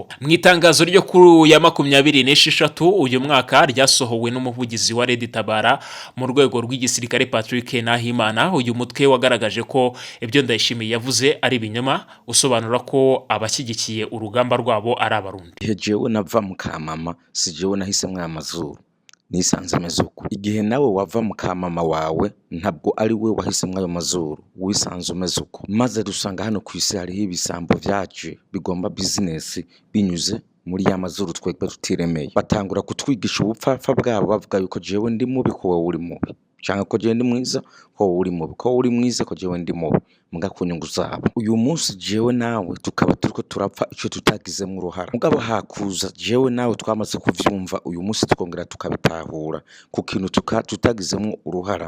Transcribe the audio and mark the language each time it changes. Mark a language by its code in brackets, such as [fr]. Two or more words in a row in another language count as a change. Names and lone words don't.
[rw] Mu itangazo ryo kuri ya 26 uyu mwaka ryasohowe n'umuvugizi wa Red Tabara mu rwego rw'igisirikare Patrick Nahimana, uyu mutwe wagaragaje ko ibyo Ndayishimiye yavuze ari ibinyoma, usobanura ko abashyigikiye urugamba rwabo ari abarundi. [rn] Jewe nava mu Kamama si jewe nahise mwamazuru nisanze ameze uko. Igihe nawe wava mu Kamama wawe ntabwo ari we wahise mwayo mazuru wisanze umeze uko. Maze dusanga hano ku isi hariho ibisambo vyaje bigomba business binyuze muri ya mazuru twekwe tutiremeye. Batangura kutwigisha ubupfafa bwabo bavuga yuko jewe ndi mubi ko wowe uri mubi, cyangwa ko jewe ndi mwiza ko wowe uri mubi, ko uri mwiza ko jewe ndi mubi, muga kunyungu zabo. Uyu munsi jewe nawe tukaba turiko turapfa ico tutagizemo uruhara, mugabo hakuza jewe nawe twamaze kuvyumva uyu munsi tukongera tukabitahura ku kintu tutagizemo uruhara.